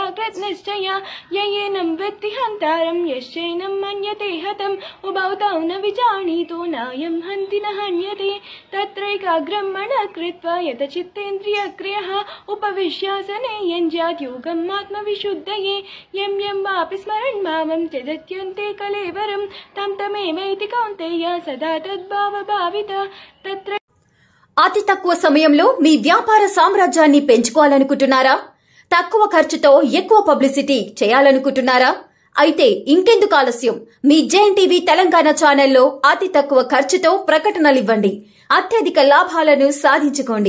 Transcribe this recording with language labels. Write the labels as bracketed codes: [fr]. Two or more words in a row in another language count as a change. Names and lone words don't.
[sa] कृतनिश्चया येनं वित्ति हन्तारं यश्चैनं मन्यते हतम् उभौ तौ न विजानीतो नायं हन्ति न हन्यते तत्रैकाग्रं मनः कृत्वा यतचित्तेन्द्रियक्रियः उपविश्यासने यञ्ज्यात् योगम् आत्मविशुद्धये यं यं वापि स्मरन् भावं त्यजत्यन्ते कलेवरं तं तमेवैति कौन्तेय सदा तद्भावभाविता तत्र [te] అతి తక్కువ సమయంలో మీ వ్యాపార సామ్రాజ్యాన్ని పెంచుకోవాలనుకుంటున్నారా? తక్కువ ఖర్చుతో ఎక్కువ పబ్లిసిటీ చేయాలనుకుంటున్నారా? అయితే ఇంకెందుకు ఆలస్యం? మీ జేఎన్టీవీ తెలంగాణ ఛానల్లో అతి తక్కువ ఖర్చుతో ప్రకటనలు ఇవ్వండి. అత్యధిక లాభాలను సాధించుకోండి.